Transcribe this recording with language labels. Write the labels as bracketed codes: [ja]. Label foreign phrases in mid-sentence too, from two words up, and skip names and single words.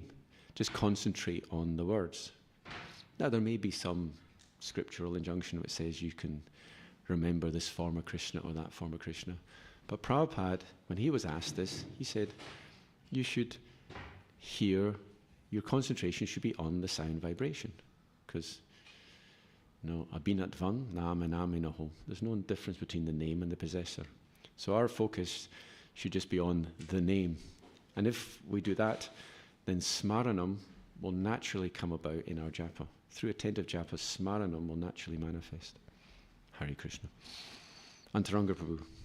[en] Just concentrate on the words. Now, there may be some scriptural injunction which says you can remember this form of Krishna or that form of Krishna. But Prabhupada, when he was asked this, he said, you should hear, your concentration should be on the sound vibration. Because, [sa] abhinat vang, nama naminaho. [en] There's no difference between the name and the possessor. So our focus should just be on the name. And if we do that, then smaranam will naturally come about in our japa. Through attentive japa, smaranam will naturally manifest. Hare Krishna. Antaranga Prabhu.